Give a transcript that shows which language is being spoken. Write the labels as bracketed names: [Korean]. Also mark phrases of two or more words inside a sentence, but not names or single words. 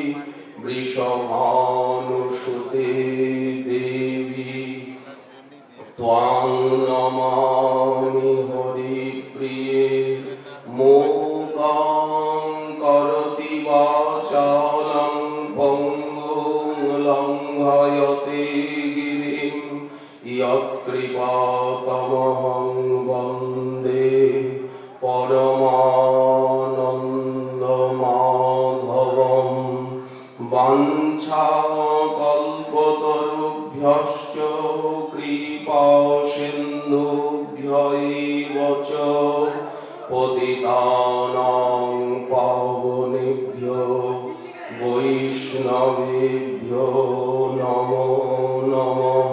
[Sanskrit] বৃষভানুসুতে দেবী ত্বাং নমামি হরিপ্রিয়ে মূকং করোতি বাচালং পঙ্গুং লঙ্ঘয়তে গিরিম यत्कृपातमहं वन्दे परमानन्दमाधवं वाञ्छाकल्पतरुभ्यश्च कृपासिन्धुभ्य एव च पतितानां पावनेभ्यो वैष्णवेभ्यो नमो नमः।